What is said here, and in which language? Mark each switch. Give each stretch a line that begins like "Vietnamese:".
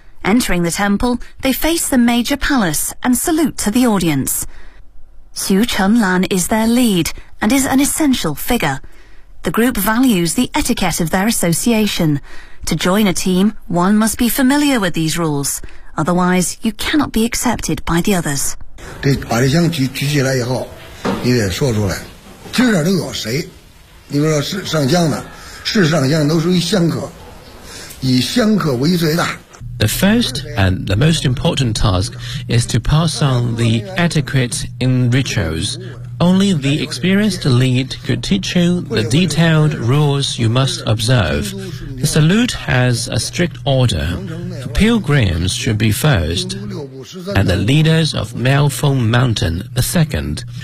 English: Entering the temple, they face the major palace and salute to the audience. Xu Chenlan is their lead and is an essential figure. The group values the etiquette of their association. To join a team, one must be familiar with these rules. Otherwise, you cannot be accepted by the others.
Chinese: 得把这枪举起来以后，你得说出来，今儿都有谁？你比如说是上香的，是上香都属于香客，以香客为最大。
English: The first and the most important task is to pass on the etiquette in rituals. Only the experienced lead could teach you the detailed rules you must observe. The salute has a strict order. Pilgrims should be first, and the leaders of Miaofeng Mountain the second.